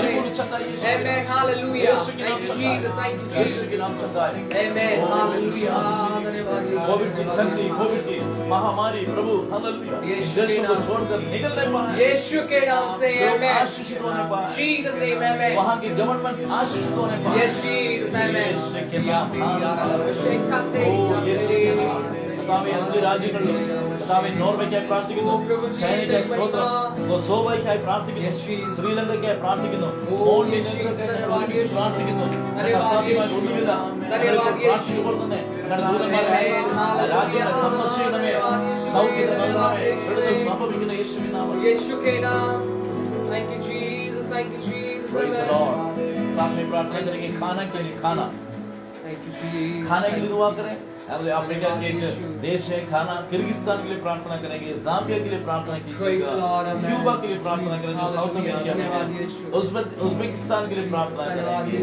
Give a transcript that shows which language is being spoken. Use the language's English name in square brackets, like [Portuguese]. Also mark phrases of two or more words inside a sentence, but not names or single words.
[Hindi] परिपूर्ण चंगाई आमेन हालेलुया। [English] Thank you Jesus, thank you [Hindi] यीशु के नाम चंगाई आमेन हालेलुया। धन्यवाद यीशु। कोविड की शक्ति, कोविड की महामारी प्रभु हालेलुया देश को छोड़कर निकल नहीं पाए यीशु के नाम से। आमेन आशीषित होने पाए [English] Jesus name [Hindi] आमेन। वहां के गवर्नमेंट आशीषित होने पाए यीशु आमेन। यीशु के नाम [Malayalam] കർത്താവേ അഞ്ച് രാജ്യങ്ങളിലും കർത്താവേ നോർവേക്കായി പ്രാർത്ഥിക്കുന്നു, ചൈനയ്ക്കായി സ്തോത്രം, കൊസോവോയ്ക്കായി പ്രാർത്ഥിക്കുന്നു, ശ്രീലങ്കയ്ക്കായി പ്രാർത്ഥിക്കുന്നു, മോണ്ടിനെഗ്രോയ്ക്കായി പ്രാർത്ഥിക്കുന്നു. അസാധ്യമായി ഒന്നുമില്ല. പ്രാർത്ഥിക്കുമ്പോൾ തന്നെ ദൂതന്മാരെ അയച്ച് രാജ്യങ്ങളെ സന്ദർശിക്കണമേ, സൗഖ്യം നൽകണമേ, വിടുതൽ സംഭവിക്കുന്ന യേശുവിൻ നാമത്തിൽ. [English] Thank you Jesus, thank you Jesus. Praise the Lord. [Hindi] साथ में प्रार्थना करेंगे खाना के लिए, खाना खाने के लिए दुआ करें। अफ्रीका के एक देश है खाना, किर्गिस्तान के लिए प्रार्थना करेंगे, जाम्बिया के लिए प्रार्थना कीजिएगा, क्यूबा के लिए प्रार्थना करेंगे, साउथ अमेरिका में, उज्बेकिस्तान के लिए प्रार्थना करेंगे।